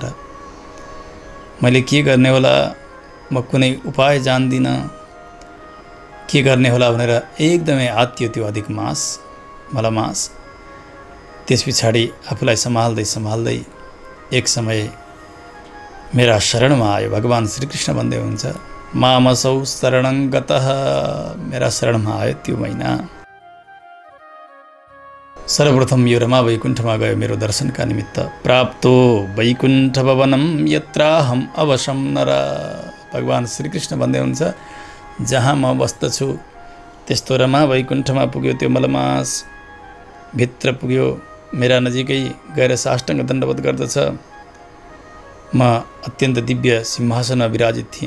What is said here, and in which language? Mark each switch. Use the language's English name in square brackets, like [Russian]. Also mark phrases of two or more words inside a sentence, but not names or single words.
[Nepali] मैले के गर्ने होला, म कुनै उपाय जान्दिनँ, के गर्ने होला भनेर एकदमै आत्यो त्यो अधिक मास, मलमास। त्यस पछाडि आफूलाई सम्हाल्दै एक समय मेरा शरणमा आयो। भगवान श्रीकृष्ण भन्दै हुन्छ, [Sanskrit] मामसौ शरणं गतः। [Nepali] मेरा शरणमा आयो त्यो महिना। सर्वप्रथम यो रमा वैकुण्ठमा गयो मेरो दर्शनका निमित्त। [Sanskrit] प्राप्तो वैकुण्ठ भवनं यत्राहम अवशं नर। [Nepali] भगवान श्रीकृष्ण भन्दै हुन्छ, जहाँ म बस्दछु त्यस्तो रमा वैकुण्ठमा पुग्यो त्यो मलमास, भित्र पुग्यो, मेरा नजिकै गएर साष्टाङ्ग दण्डवत गर्दछ। म अत्यन्त दिव्य सिंहासनमा विराजित थिएँ।